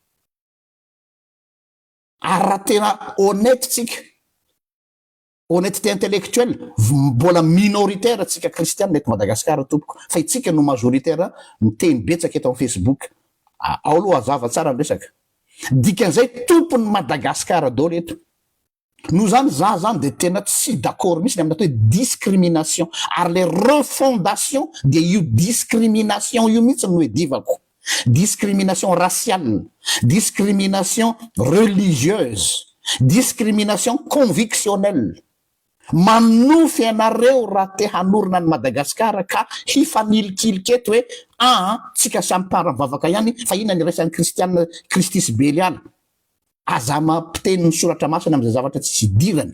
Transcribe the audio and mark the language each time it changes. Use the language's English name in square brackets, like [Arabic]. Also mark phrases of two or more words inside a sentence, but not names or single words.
[Malagasy] Ary raha tena honnête tsika, [French] honnêteté intellectuelle, [Malagasy] mbola minoritaire tsika kristianina eto Madagasikara tompoko, fa itsika no majoritaire miteny betsaka eto amin'ny Facebook. Ao aloha hazava tsara ny resaka. Dikan'izay tompony Madagasikara daholo eto. Noho zany zany dia tena tsy d'accord mihitsy amin'ny atao hoe discrimination, ary le refondation dia io discrimination io mihitsy no edivako. [French] Discrimination raciale, discrimination religieuse, discrimination convictionnelle. [Malagasy] Manofy ianareo raha te hanorina ny Madagasikara ka hifanilikiliko hoe tsika samy para-mivavaka ihany, fa ina ny resan'ny kristianina Kristus Beliala. Aza mampiteny ny soratra masina amin'izay zavatra tsy idirany.